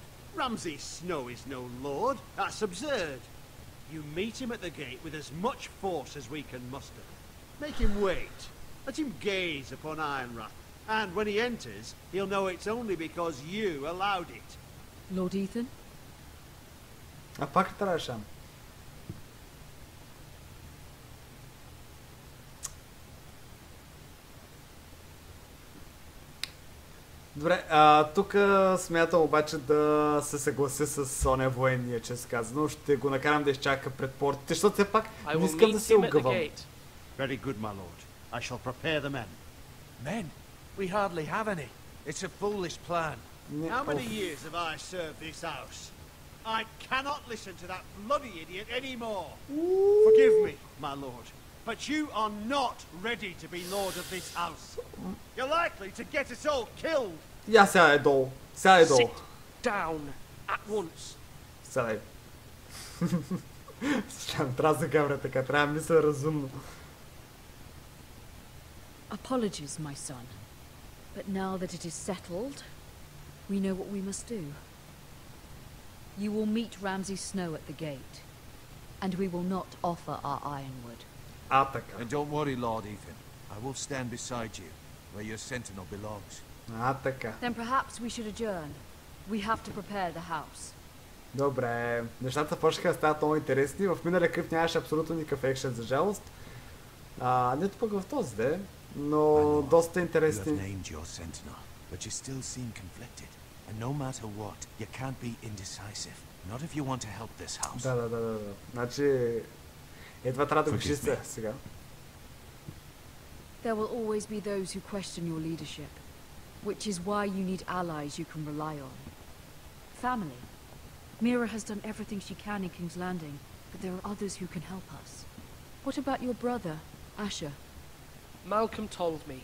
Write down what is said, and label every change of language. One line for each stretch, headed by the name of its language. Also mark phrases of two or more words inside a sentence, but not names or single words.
English: Ramsay Snow is no lord. That's absurd. You meet him at the gate with as much force as we can muster. Make him wait. Let him gaze upon Ironrath. And when he enters, he'll know it's only because you allowed it. Lord Ethan?
Bulgarian: Пак трябваше. Добре, тук смятам обаче да се съглася с оня военния, честно казано. Ще го накарам да изчака пред портите, защото все пак не искам да се огъвам.
English: Very good, my lord. I shall prepare the men. Men? We hardly have any. It's a foolish plan. How many years have I served this house? I cannot listen to that bloody idiot anymore. Forgive me, my lord, but you are not ready to be lord of this house. You're likely to get us all killed.
Bulgarian: Я сядай долу. Сядай долу.
English: Sit down at once.
Bulgarian: Сядай. Трябва да гавря така, трябва да мисля разумно.
English: Apologies, my son. But now that it is settled, we know what we must do. You will meet Ramsay Snow at the gate, and we will not offer our ironwood.
Bulgarian: Така.
English: And don't worry, Lord Ethan. I will stand beside you, where your sentinel belongs.
Bulgarian: Така.
English: Then perhaps we should adjourn. We have to prepare the house.
Bulgarian: Добре, нещата почнаха да стават много интересни. В миналия клип нямаше абсолютно никакъв екшен, за жалост. Нито пък в този де, но доста интересни.
English: You have named your sentinel, but you still seem conflicted. And no matter what, you can't be indecisive. Not if you want to help this house.
Bulgarian: Да. Значи, едва трябва да го чистя сега.
English: There will always be those who question your leadership, which is why you need allies you can rely on. Family. Mira has done everything she can in King's Landing, but there are others who can help us. What about your brother, Asher? Malcolm told me.